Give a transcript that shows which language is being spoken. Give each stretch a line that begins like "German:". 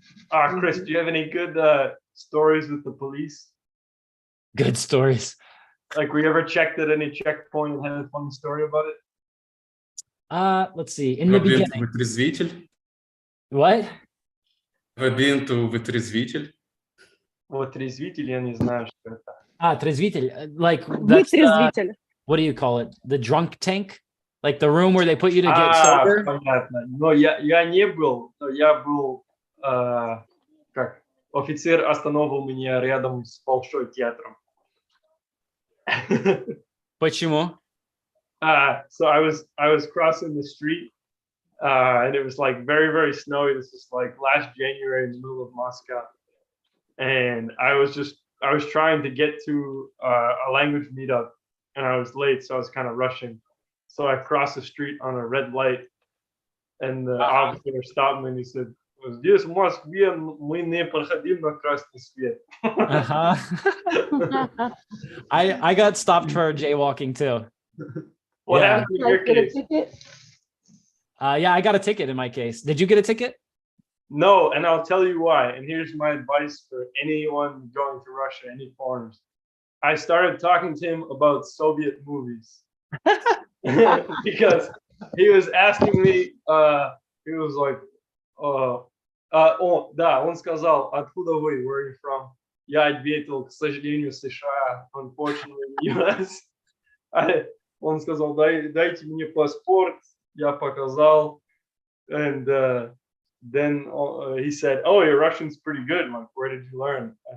English: Chris, do you have any good stories with the police? Good stories. Like, we ever checked at any checkpoint and had a funny story about it? Let's see. In the beginning.
Russian: Вытрезвитель?
English: What? Have been to вытрезвитель?
Russian: Вытрезвитель, я не знаю, что это. Трезвитель.
English: Like, that's what do you call it? The drunk tank? Like the room where they put you to get sober?
Russian: Понятно. Но я не был, но я был, как, офицер остановил меня рядом с Большой театром. Почему?
English: So I was crossing the street and it was like very, very snowy. This is like last January in the middle of Moscow. And I was trying to get to a language meetup, and I was late, so I was kind of rushing. So I crossed the street on a red light, and the officer stopped me and he said,
Russian: "Здесь в Москве мы не проходим на красный свет."
English: Uh-huh. I got stopped for jaywalking too. What Yeah. happened in Like, your get a case? ticket? Yeah, I got a ticket in my case. Did you get a ticket? No, and I'll tell you why. And here's my advice for anyone going to Russia, any foreigners. I started talking to him about Soviet movies because he was asking me. He was like,
Russian: он сказал, откуда вы?
English: Where are you from?
Russian: Я ответил, к сожалению, США,
English: unfortunately, US.
Russian: Он сказал, дайте мне паспорт. Я показал,
English: and then he said, "Oh, your Russian's pretty good. Like, where did you learn?"